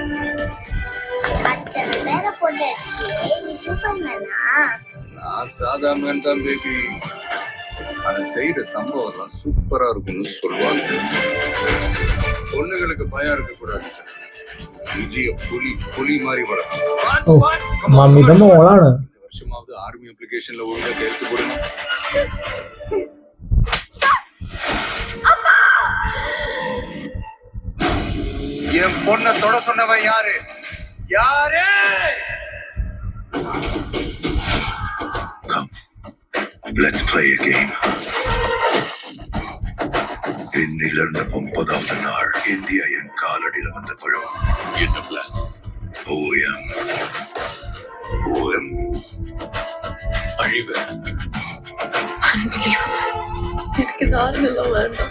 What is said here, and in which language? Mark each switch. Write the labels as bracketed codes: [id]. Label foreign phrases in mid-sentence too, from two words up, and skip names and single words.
[ta] நான் சாதாரண தான் பேபி, ஆனா செய்யற சம்பவம் எல்லாம் சூப்பரா இருக்கும்னு சொல்லுவாங்க. பொண்ணுங்களுக்கு பயம் இருக்க கூடாது சார். விஜய புலி மாதிரி வளர்க்கும். [ml] മമ്മിയുടെ മോളാണ്. [ta] இந்த வருஷமாவது ஆர்மி அப்ளிகேஷன்ல ஒழுங்கா கையெழுத்து போடுங்க. என் பொண்ணை தொட சொன்னவன் யாரு? யாரு? [en] Let's play a game. [ta] இன்னிலிருந்து 30வது நாள் இந்தியா என் காலடியில வந்த பழம். என்ன பிளான்? ஓஎம் அழிவு. எனக்கு நாளெல்லாம் வேண்டாம்.